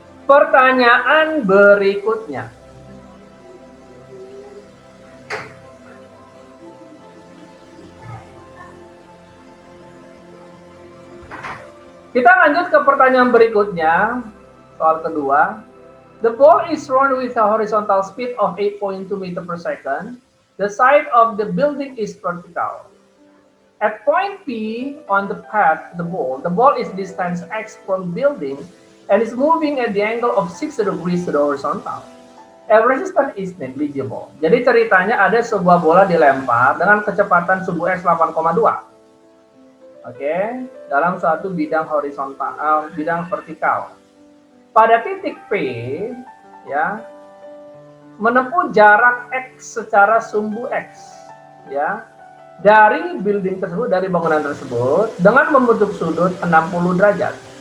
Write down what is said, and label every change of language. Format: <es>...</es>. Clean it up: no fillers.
<id>Pertanyaan berikutnya. Kita lanjut ke pertanyaan berikutnya, soal kedua.</id> <en>The ball is thrown with a horizontal speed of 8.2 meter per second. The side of the building is vertical. At point P on the path the ball is distance x from building and is moving at the angle of 60 degrees to the horizontal. Air resistance is negligible.</en> <id>Jadi ceritanya ada sebuah bola dilempar dengan kecepatan subuh x 8,2. Oke, dalam suatu bidang horizontal, bidang vertikal. Pada titik P, ya, menempuh jarak x secara sumbu x, ya, dari building tersebut, dari bangunan tersebut, dengan membentuk sudut 60 derajat.</id>